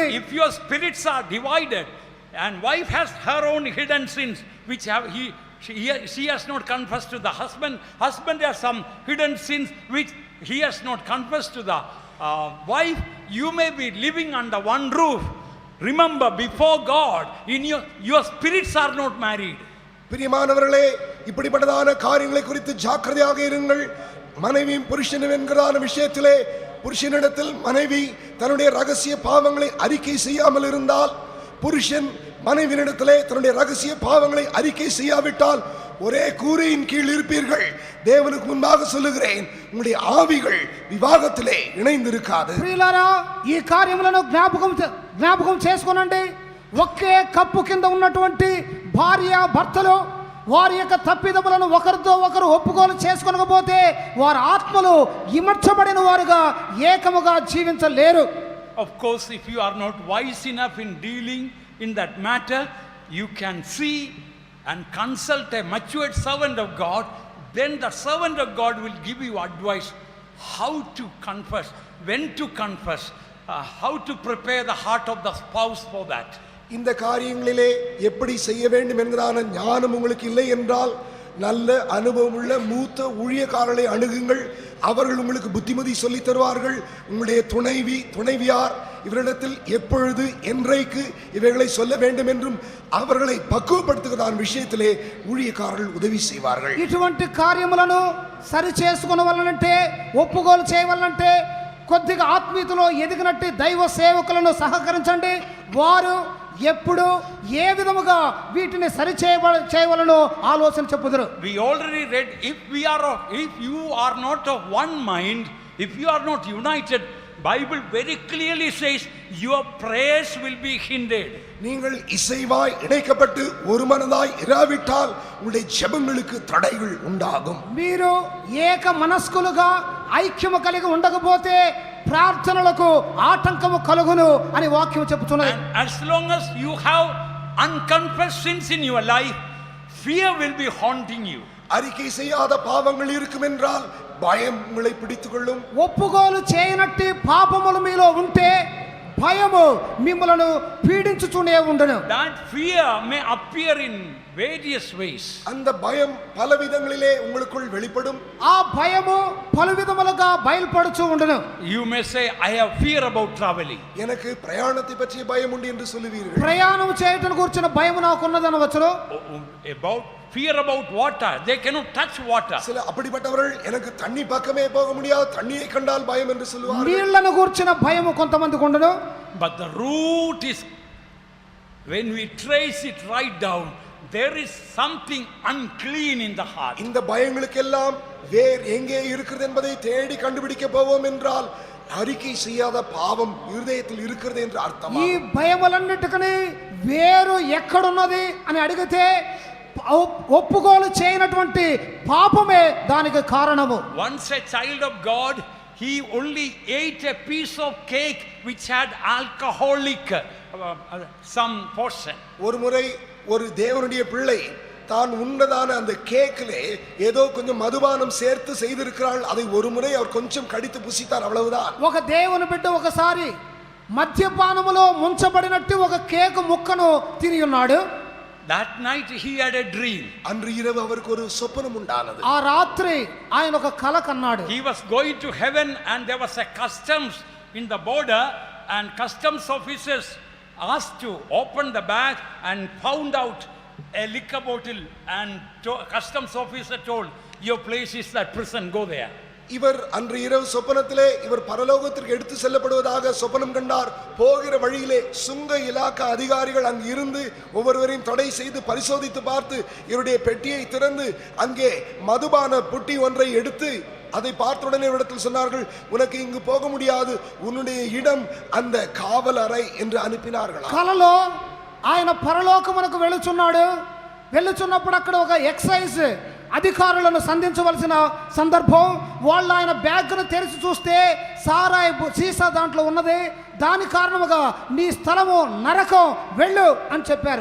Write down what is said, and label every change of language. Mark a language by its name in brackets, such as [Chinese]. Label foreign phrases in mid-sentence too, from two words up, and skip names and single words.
[English] If your spirits are divided and wife has her own hidden sins which she has not confessed to the husband has some hidden sins which he has not confessed to the wife, you may be living under one roof. Remember, before God, in your spirits are not married. [Tamil] பிரியமானவர்களே, இப்படிப்பட்டதான காரியங்களை குறித்து ஜாக்கிரதையாக இருங்கள். மனைவியும் புருஷனும் என்கிறதான விஷயத்திலே புருஷனிடத்தில் மனைவி தன்னுடைய ரகசிய பாவங்களை அறிக்கை செய்யாமல் இருந்தால், புருஷன் மனைவியிடத்திலே தன்னுடைய ரகசிய பாவங்களை அறிக்கை செய்யாவிட்டால் ஒரே கூரையின் கீழ் இருப்பீர்கள். தேவனுக்கு முன்பாக சொல்லுகிறேன், உங்களுடைய ஆவிகள் விவாகத்திலே இணைந்திருக்காது. [Telugu] ప్రియులారా, ఈ కార్యములను జ్ఞాపకం చేసుకోనండి. ఒకే కప్పు కింద ఉన్నటువంటి భార్య భర్తలు వారి యొక్క తప్పిదములను ఒకరితో ఒకరు ఒప్పుకోలు చేసుకోకపోతే వారి ఆత్మలు ఇమర్చబడిన వారుగా ఏకముగా జీవించలేరు. [English] Of course, if you are not wise enough in dealing in that matter, you can see and consult a matured servant of God. Then the servant of God will give you advice how to confess, when to confess, how to prepare the heart of the spouse for that. [Tamil] இந்த காரியங்களிலே எப்படி செய்ய வேண்டும் என்கிறான ஞானம் உங்களுக்கு இல்லை என்றால் நல்ல அனுபவமுள்ள மூத்த ஊழியக்காரர்களை அணுகுங்கள். அவர்கள் உங்களுக்கு புத்திமதி சொல்லி தருவார்கள். உங்களுடைய துணைவியார் இவரிடத்தில் எப்பொழுது என்றைக்கு இவைகளை சொல்ல வேண்டும் என்றும் அவர்களை பக்குவப்படுத்துகிற விஷயத்திலே ஊழியக்காரர்கள் உதவி செய்வார்கள். [Telugu] ఇటువంటి కార్యములను సరి చేసుకొనవలనంటే ఒప్పుకోలు చేయవలనంటే కొద్దిగా ఆత్మీయతలో ఎదిగినట్టు దైవ సేవకులను సహకరించండి. వారు ఎప్పుడు ఏ విధముగా వీటిని సరి చేయవలనో ఆలోచన చెప్పుదురు. [English] We already read, if you are not of one mind, if you are not united, Bible very clearly says your prayers will be hindered. [Tamil] நீங்கள் இசைவாய் இணைக்கப்பட்டு ஒரு மனதாய் இராவிட்டால் உங்களுடைய ஜெபங்களுக்கு தடைகள் உண்டாகும். [Telugu] మీరు ఏక మనస్కులుగా ఐక్యము కలిగి ఉండకపోతే ప్రార్థనలకు ఆటంకము కలుగును అని వాక్యం చెబుతున్నది. [English] As long as you have unconfessed sins in your life, fear will be haunting you. [Tamil] அறிக்கை செய்யாத பாவங்கள் இருக்கும் என்றால் பயம் உங்களை பிடித்துக் கொள்ளும். [Telugu] ఒప్పుకోలు చేయనట్టి పాపములు మీలో ఉంటే భయము మిమ్మలను పీడించుచునే ఉండును. [English] That fear may appear in various ways. [Tamil] அந்த பயம் பல விதங்களிலே உங்களுக்குள் வெளிப்படும். [Telugu] ఆ భయము పలు విధములుగా బయలుపడుచు ఉండును. [English] You may say, I have fear about traveling. [Tamil] எனக்கு பிரயாணத்தை பற்றிய பயம் உண்டு என்று சொல்லுவீர்கள். [Telugu] ప్రయాణం చేయటం గురించిన భయము నాకున్నదనవచ్చును. [English] About fear about water, they cannot touch water. [Tamil] சில அப்படிப்பட்டவர்கள் எனக்கு தண்ணி பக்கமே போக முடியாது, தண்ணியை கண்டால் பயம் என்று சொல்லுவார்கள். [Telugu] నీళ్లను గురించిన భయము కొంతమందికి ఉండును. [English] But the root is, when we trace it right down, there is something unclean in the heart. [Tamil] இந்த பயங்களுக்கெல்லாம் வேர் எங்கே இருக்கிறது என்பதை தேடி கண்டுபிடிக்க போவோம் என்றால் அறிக்கை செய்யாத பாவம் இருதயத்தில் இருக்கிறது என்று அர்த்தம். [Telugu] ఈ భయములన్నిటికీ వేరు ఎక్కడున్నది అని అడిగితే ఒప్పుకోలు చేయనటువంటి పాపమే దానికి కారణము. [English] Once a child of God, he only ate a piece of cake which had alcoholic some portion. [Tamil] ஒரு முறை ஒரு தேவனுடைய பிள்ளை தான் உண்டதான அந்த கேக்கிலே ஏதோ கொஞ்சம் மதுபானம் சேர்த்து செய்திருக்கிறாள். அதை ஒரு முறை அவர் கொஞ்சம் கடித்து புசித்தார், அவ்வளவுதான். [Telugu] ఒక దేవుని బిడ్డ ఒకసారి మద్యపానములో ముంచబడినట్టు ఒక కేకు ముక్కను తిని ఉన్నాడు. [English] That night he had a dream. [Tamil] அன்று இரவு அவருக்கு ஒரு சொப்பனம் உண்டானது. [Telugu] ఆ రాత్రి ఆయన ఒక కల కన్నాడు. [English] He was going to heaven and there was a customs in the border, and customs officers asked to open the bag and found out a liquor bottle, and customs officer told, your place is that prison, go there. [Tamil] இவர் அன்று இரவு சொப்பனத்திலே இவர் பரலோகத்திற்கு எடுத்து செல்லப்படுவதாக சொப்பனம் கண்டார். போகிற வழியிலே சுங்க இலாக்கா அதிகாரிகள் அங்கு இருந்து ஒவ்வொருவரையும் தடை செய்து பரிசோதித்து பார்த்து இவருடைய பெட்டியை திறந்து அங்கே மதுபான புட்டி ஒன்றை எடுத்து அதை பார்த்த உடனே இடத்தில் சொன்னார்கள், உனக்கு இங்கு போக முடியாது, உன்னுடைய இடம் அந்த காவல் அறை என்று அனுப்பினார்கள். [Telugu] కలలో ఆయన పరలోకమునకు వెళ్ళుచున్నప్పుడు అక్కడ ఒక ఎక్సైజ్ అధికారులను సంధించవలసిన సందర్భం. వాళ్ళు ఆయన బ్యాగ్ను తెరిచి చూస్తే సారాయి సీసా దాంట్లో ఉన్నది. దాని కారణముగా నీ స్థలము నరకం, వెళ్ళు అని చెప్పారు.